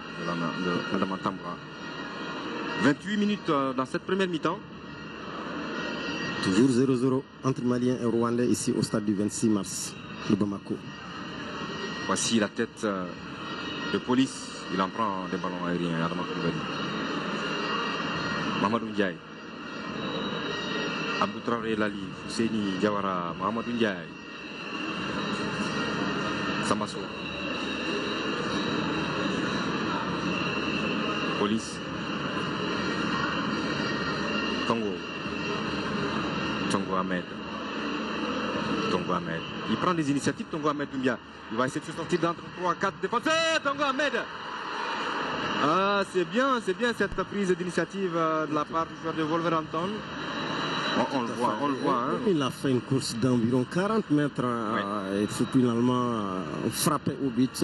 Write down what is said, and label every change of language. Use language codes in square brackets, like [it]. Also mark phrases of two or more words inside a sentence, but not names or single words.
[fr] De la main de Adama Tamboura. 28 minutes dans cette première mi-temps. Toujours 0-0 entre Maliens et Rwandais ici au stade du 26 mars de Bamako. Voici la tête de Police. Il en prend des ballons aériens. Adama Koulibaly. Mamadou Ndiaye. Abdou Traoré Lali. Ousseini Diawara. Mamadou Ndiaye. Sambassou. Police. Tongo. Tongo Ahmed. Tongo Ahmed. Il prend des initiatives, Tongo Ahmed Doumbia. Il va essayer de se sortir d'entre 3-4 défenseurs. Tongo Ahmed. Ah, c'est bien cette prise d'initiative de la part du joueur de Wolverhampton. On le voit. Hein. Il a fait une course d'environ 40 mètres et finalement frappé au but.